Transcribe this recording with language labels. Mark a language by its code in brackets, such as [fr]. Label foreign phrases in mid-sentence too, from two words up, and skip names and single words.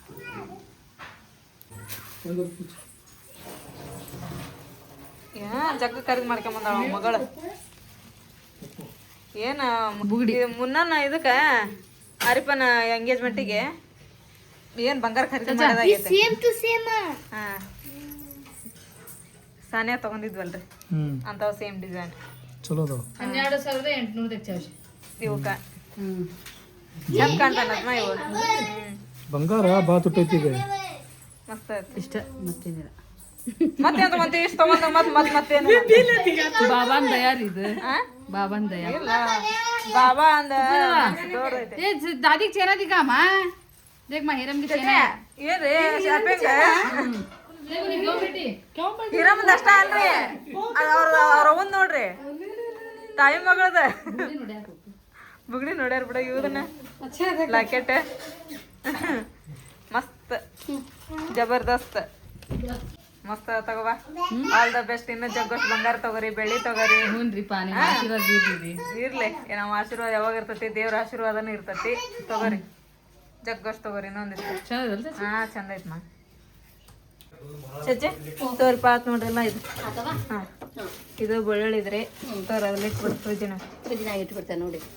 [kn] ಜಗ್ಗ ಖರೀದಿ ಮಾಡ್ಕೊಂಬಂದಾಳ ಮಗಳು. ಏನು ಮುನ್ನ ಇದಕ್ಕೆ ಅರಿಪನ ಎಂಗೇಜ್ಮೆಂಟಿಗೆ ಏನು ಬಂಗಾರ ಖರೀದಿ ಮಾಡೋದಾಗೈತೆ. [en] same to same [kn] ಹಾಂ ಸಾನ್ಯಾ ತಗೊಂಡಿದ್ವಲ್ರಿ ಅಂಥವು [en] same design [kn] ಚಲೋ ಅದಾವ. 12,800 ತೆಗ್ಚಾವ್ ಇವಕ್ಕ ಚಂದ ಕಾಣ್ತಾನತ್ಮ ಇವು. ಬಂಗಾರ ಬಾ ತುಟ್ಟೈತಿ ಈಗ. ಮಸ್ತ್ ಐತಿ. ಇಷ್ಟ ಮತ್ತೇನಿಲ್ಲ. ಮತ್ತೆ ಇಷ್ಟು ತಗೊಂಡ ಮತ್ತೇನು ಬಾಬಾನ್ ದಯಾರಿ ಇದು ಬಾಬಾನ್ ದಯಾ ಇಲ್ಲ ಬಾಬಾ ಅಂದ ಜೋರ್ ಐತೆ. [hi] ए दादी के चेहरा दिखा मां देख मां हिरम की चेहरा [kn] ಏನ್ರಿ ಶಾಪಿಂಗ್ [hi] देखो नहीं क्यों बेटी क्यों [kn] ಹಿರಮ್ಮದ ಅಷ್ಟ ಅಲ್ರಿ ಅವ್ರ ಒಂದ್ ನೋಡ್ರಿ ತಾಯಿ ಮಗಳದ ಬುಗ್ಡಿ ನೋಡ್ಯಾರ ಬಿಡ ಇವ್ದನ್ನ ಲಾಕೆಟ್ ಮಸ್ತ್ ಜಬರ್ದಸ್ತ್ ಮಸ್ತ್ ತಗೋಬಾ. [en] All the best. [kn] ಇನ್ನು ಜಗ್ಗೋಷ್ಟು ಬಂಗಾರ ತಗೋರಿ, ಬೆಳ್ಳಿ ತಗೋರಿ. [hi] हुनरी पानी आशीर्वाद दीदी [kn] ಇರ್ಲಿ ನಮ್ಮ ಆಶೀರ್ವಾದ ಯಾವಾಗ ಇರ್ತೈತಿ, ದೇವ್ರ ಆಶೀರ್ವಾದನೂ ಇರ್ತೈತಿ. ತಗೋರಿ ಜಗ್ಗೋಷ್ಟು ತಗೋರಿ. ಇನ್ನೊಂದಿತ್ತು [hi] चल [kn] ಹಾ ಚಂದ ಐತ್ ಮಾ ಚಚ್ಚೆ ತೋರಿಪ ಆತ್ ನೋಡ್ರಲ್ಲ ಇದು. ಹಾಂ ಇದು ಬೆಳ್ಳುಳ್ಳಿ ಇದ್ರಿ ತೋರ ಅದ್ರಲ್ಲಿ ಇಟ್ಬಿಡು ಫ್ರಿಜ್ಜಿನ. ಫ್ರಿಜ್ನಾಗ ಇಟ್ಬಿಡ್ತೇನೆ ನೋಡಿ.